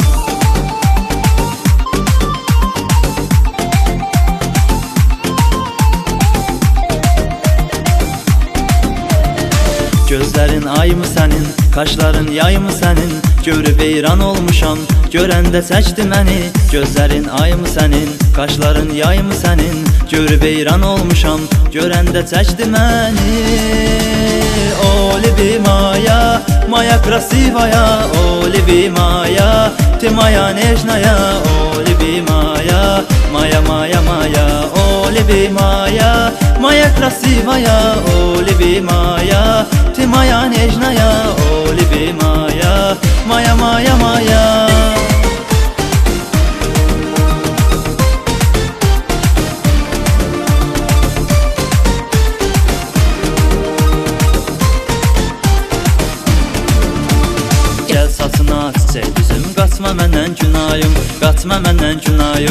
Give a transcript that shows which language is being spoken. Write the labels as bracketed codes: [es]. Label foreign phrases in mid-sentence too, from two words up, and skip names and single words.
[az] Gözlərin ay mı sənin, kaşların yay mı sənin, görüb eyran olmuşam, görəndə çəkdi məni. Gözlərin ay mı sənin, kaşların yay mı sənin, görüb eyran olmuşam, görəndə çəkdi məni. [ru] O любимая, моя красивая, о любимая, ты моя нежная, о любимая, моя, о любимая, моя красивая, о любимая, ты моя нежная, о любимая, моя. [az] Gəl saçına çiçək düzüm, qaçma məndən günayım, qaçma məndən günayım.